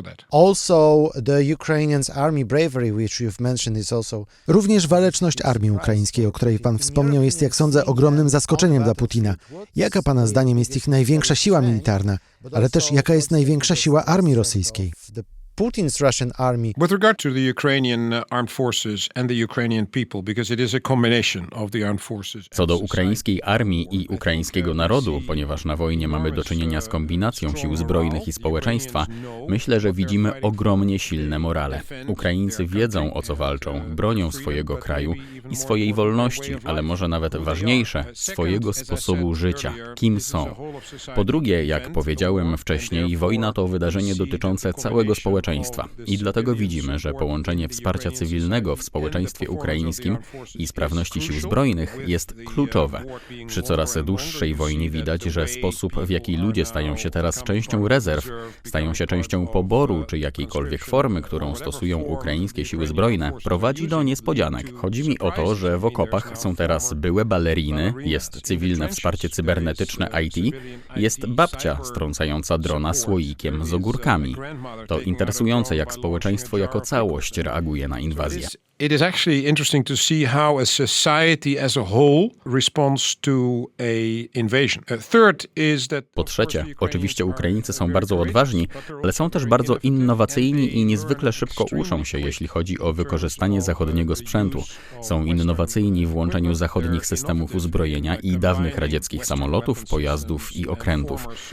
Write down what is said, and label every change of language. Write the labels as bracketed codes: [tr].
[en] Also, the Ukrainian army bravery, which you've mentioned, is also... [pl] Również waleczność armii ukraińskiej, o której pan wspomniał, jest, jak sądzę, ogromnym zaskoczeniem dla Putina. Jaka pana zdaniem jest ich największa siła militarna, ale też jaka jest największa siła armii rosyjskiej? [en] Putin's Russian army. With regard to the Ukrainian armed forces and the Ukrainian people, because it is a combination of the armed forces. [pl] Co do ukraińskiej armii i ukraińskiego narodu, ponieważ na wojnie mamy do czynienia z kombinacją sił zbrojnych i społeczeństwa, myślę, że widzimy ogromnie silne morale. Ukraińcy wiedzą, o co walczą, bronią swojego kraju i swojej wolności, ale może nawet ważniejsze, swojego sposobu życia, kim są. Po drugie, jak powiedziałem wcześniej, wojna to wydarzenie dotyczące całego społeczeństwa. I dlatego widzimy, że połączenie wsparcia cywilnego w społeczeństwie ukraińskim i sprawności sił zbrojnych jest kluczowe. Przy coraz dłuższej wojnie widać, że sposób, w jaki ludzie stają się teraz częścią rezerw, stają się częścią poboru czy jakiejkolwiek formy, którą stosują ukraińskie siły zbrojne, prowadzi do niespodzianek. Chodzi mi o to, że w okopach są teraz byłe baleriny, jest cywilne wsparcie cybernetyczne IT, jest babcia strącająca drona słoikiem z ogórkami. To interesujące, jak społeczeństwo jako całość reaguje na inwazję. [en] It is actually interesting to see how a society as a whole responds to a invasion. Third is that... [pl] Po trzecie, oczywiście Ukraińcy są bardzo odważni, ale są też bardzo innowacyjni i niezwykle szybko uczą się, jeśli chodzi o wykorzystanie zachodniego sprzętu. Są innowacyjni w łączeniu zachodnich systemów uzbrojenia i dawnych radzieckich samolotów, pojazdów i okrętów.